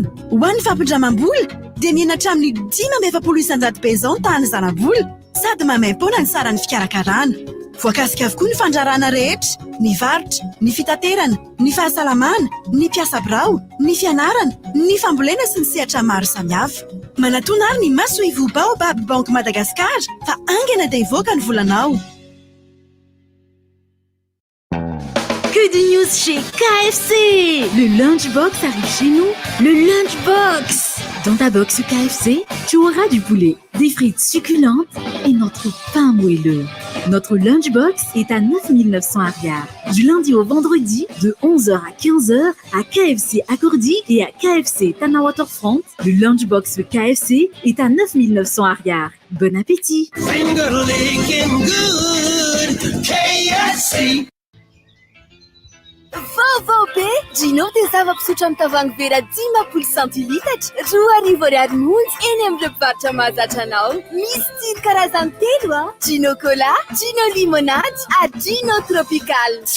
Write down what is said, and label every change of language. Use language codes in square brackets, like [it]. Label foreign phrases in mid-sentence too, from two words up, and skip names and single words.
[mg] Ho an'ny fampindramam-bola dia miena hatramin'ny 5,900 pezon tany zana-bola sady mamaim-poana ny saran'ny fikarakarana. Voakasika avokoa ny fandrarana rehetra, ny varotra, ny fitaterana, ny fahasalamana, ny mpiasa birao, ny fianarana, ny fambolena sy ny sehatra maro samihafa. Manatona ary ny masoivo Baobab Bank Madagasikara fa angana dia hivoaka ny volanao. [fr] Que de news chez KFC! Le Lunchbox arrive chez nous. Le Lunchbox! Dans ta box KFC, tu auras du poulet, des frites succulentes et notre pain moelleux. Notre Lunchbox est à 9 900 arrières. Du lundi au vendredi, de 11h à 15h, à KFC Accordi et à KFC Tana-Waterfront. Le Lunchbox KFC est à 9 900 arrières. Bon appétit! [mg] Vaovao Gino dia zava-pisotro amin'ny tavoahangy vera 10 centilitatra 2,20 monja eny amin'ny mpivarotra mahazatra anao. Misy tsiro karazany 3 Gino Cola, Gino Limonade ary Gino Tropical.